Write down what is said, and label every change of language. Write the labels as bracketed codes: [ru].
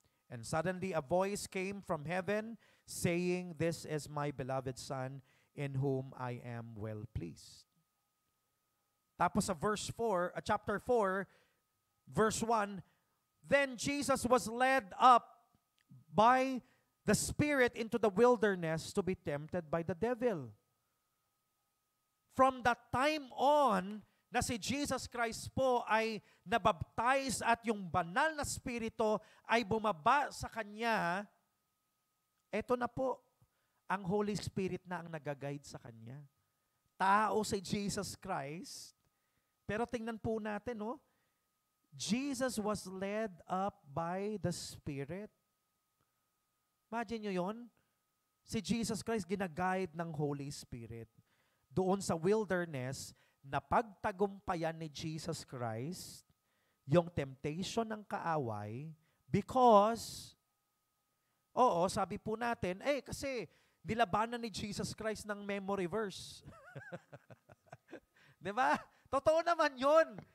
[en] And suddenly a voice came from heaven, saying, This is my beloved Son, in whom I am well pleased. [tl] Tapos sa [en] chapter 4, verse 1, Then Jesus was led up by the Spirit into the wilderness to be tempted by the devil. From that time on, [tl] na si Jesus Christ po ay nabaptize at yung banal na Espiritu ay bumaba sa Kanya, eto na po, ang Holy Spirit na ang nag-guide sa Kanya. Tao si Jesus Christ, pero tingnan po natin, [en] Jesus was led up by the Spirit. [tl] Imagine nyo yun? Si Jesus Christ ginaguide ng Holy Spirit. Doon sa wilderness, na pagtagumpayan ni Jesus Christ yung temptation ng kaaway because, sabi po natin, kasi nilabanan ni Jesus Christ ng memory verse. Diba? Totoo naman yun.